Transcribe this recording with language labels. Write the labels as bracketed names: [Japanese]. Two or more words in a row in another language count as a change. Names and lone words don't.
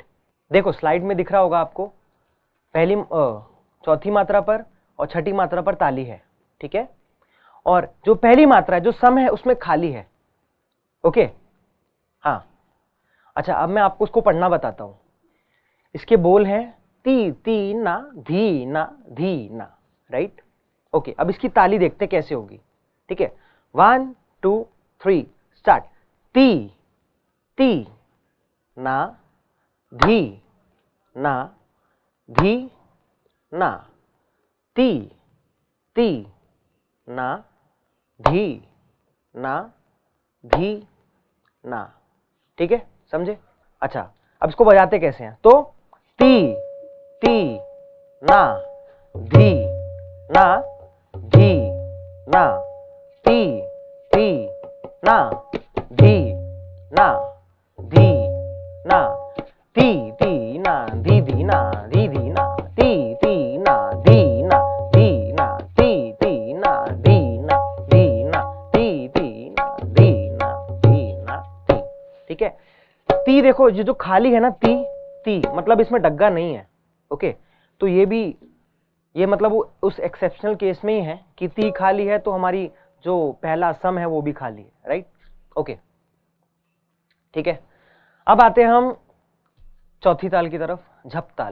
[Hindi] देखो स्लाइड में दिख रहा होगा आपको, पहली चौथी मात्रा पर और छठी मात्रा पर ताली है, ठीक है? और जो पहली मात्रा है, जो सम है, उसमें खाली है। ओके, हाँ। अच्छा, अब मैं आपको उसको पढ़ना बताता हूं। इसके बोल हैं ती ती ना धी ना धी ना, राइट? ओके, अब इसकी ताली देखते कैसे होगी, ठीक है? 1 2 3 स्टार्ट। ती ती ना धी ना धी ना, ती ती ना धी ना धी ना, ठीक है? समझे? अच्छा, अब इसको बजाते कैसे हैं? तो ती ती ना धी ना धी ना, ती ती ना धी ना धी ना, ती ती ना धी धी ना धी धी ना, ती ती ना धी ना धी ना, ती ती ना धी ना धी ना, ती ती ना धी ना धी ना ती, ठीक है? ती देखो, ये जो खाली है ना, ती ती मतलब इसमें डग्गा नहीं है। ओके, तो ये मतलब उस [English] exceptional case [Hindi] में ही है कि ती खाली है, तो हमारी जो पहला सम है वो भी खाली है, राइट? ओके, ठीक है। अब आते हैं हम चौथी ताल की तरफ, झप ताल।